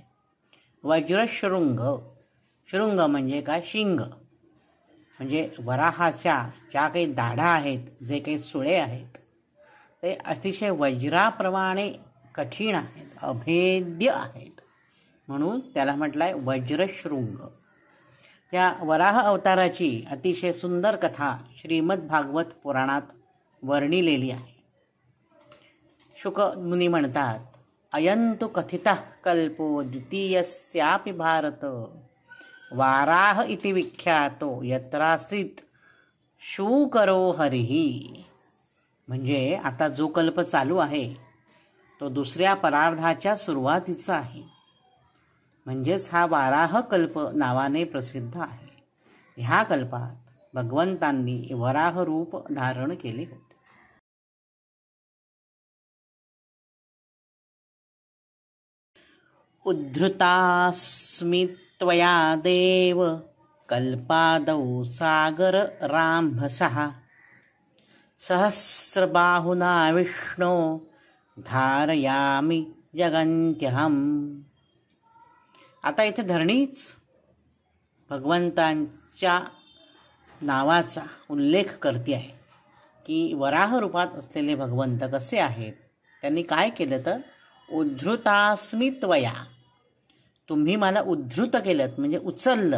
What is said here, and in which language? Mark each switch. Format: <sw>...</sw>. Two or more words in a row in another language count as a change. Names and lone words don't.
<mr>वज्रशृंग, शृंग म्हणजे काय, शिंग, म्हणजे वराहाच्या ज्या काही दाढा आहेत, जे काही सुळे आहेत, ते अतिशय वज्राप्रमाणे कठीण आहेत, अभेद्य आहेत, म्हणून त्याला म्हटलंय वज्रशृंग। या वराह अवताराची अतिशय सुंदर कथा श्रीमद भागवत पुराणात वर्णिलेली आहे। शुक मुनी म्हणतात,</mr> <sa>अयंतु कथितः कल्पो द्वितीयस्यापि भारत वाराह इति विख्यातो यत्रासीत शूकरो हरिही।</sa> <mr>म्हणजे आता जो कल्प चालू आहे तो दुसऱ्या परार्धाच्या सुरुवातीचा आहे, म्हणजेच हा वाराह कल्प नावाने प्रसिद्ध आहे। ह्या कल्पात भगवंतांनी वराह रूप धारण केले होते।</mr> <sa>उद्धृतास्मि त्वया देव कल्पादौ सागर राम्भसः सहस्रबाहुना विष्णो धारयामि जगन्त्यहम्।</sa> <mr>आता इथे धरणीच भगवंतांच्या नावाचा उल्लेख करते आहे की वराह रूपात असलेले भगवंत कसे आहेत। त्यांनी काय केलं तर</mr> <sa>उद्धृतास्मि त्वया,</sa> <mr>तुम्ही मला उद्धृत केलं म्हणजे उचललं।</mr>